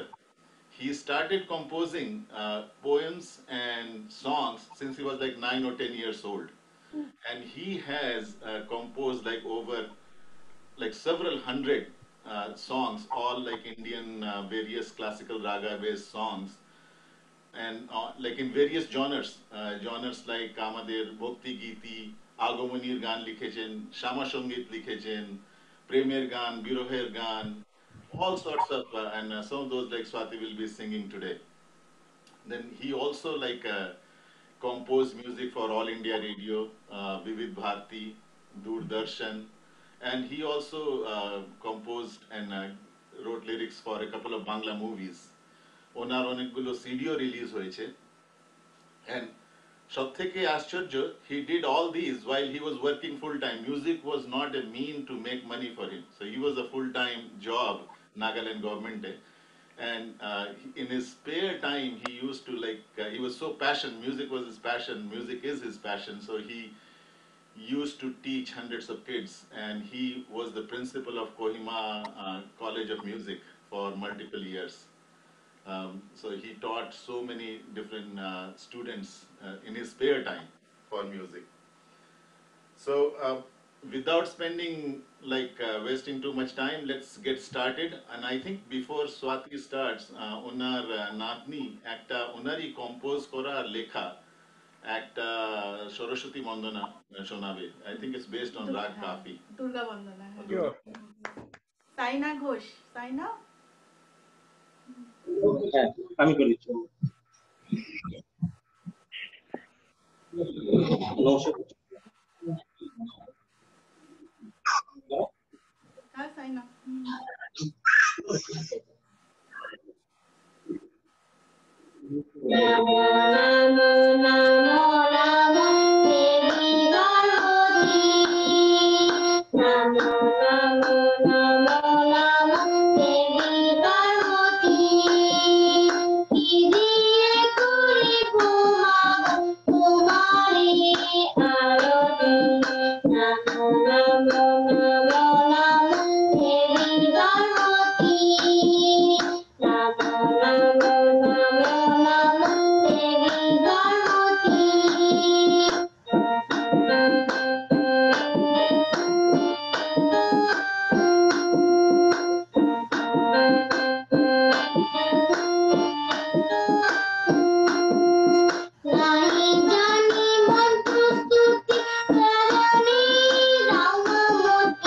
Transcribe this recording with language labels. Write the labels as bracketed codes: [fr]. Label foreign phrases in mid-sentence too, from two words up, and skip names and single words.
[en] He started composing poems and songs since he was like 9 or 10 years old. And he has composed over several hundred songs, all like Indian various classical raga based songs. And in various genres like [bn] আমাদের ভক্তি গীতি, আগমনীর গান লিখেছেন, শ্যামা সঙ্গীত লিখেছেন, প্রেমের গান, বিরহের গান, [en] all sorts of and some of those like Swati will be singing today. Then he also composed music for All India Radio, Vivid Bharati, Doordarshan, and he also composed and wrote lyrics for a couple of Bangla movies. [bn] ওনার অনেকগুলো সিডিও রিলিজ হয়েছে। And [en] সবথেকে আশ্চর্য, he did all these while he was working full time. Music was not a mean to make money for him. So he was a full time job, Nagaland government. And in his spare time, he used to he was so passionate. Music was his passion. Music is his passion. So he used to teach hundreds of kids. And he was the principal of Kohima College of Music for multiple years. So he taught so many different students in his spare time for music. So without spending wasting too much time, let's get started. And I think before Swati starts, [bn] ওনার নাতনি একটা ওনারই compose করা লেখা একটা সরস্বতী মন্দনা শোনাবে. [en] I think it's based on Rag Kafi. Durga Bandana. Sure. [bn] সাইনা ঘোষ। সাইনা, হ্যাঁ আমি করেছি হ্যাঁ সাইনা। নমো নমো নমো নমো দেবী গর্ভতী. নমো নমো নমো নমো দেবী গর্ভতী. কি দিয়ে করিব মাগো তোমারে আরতি। নমো নমো নমো নমো দেবী গর্ভতী. নমো নমো নমো নমো দেবী গর্ভতী. নাহি জানি মন্ত্র স্তুতি চরণে রামমতি।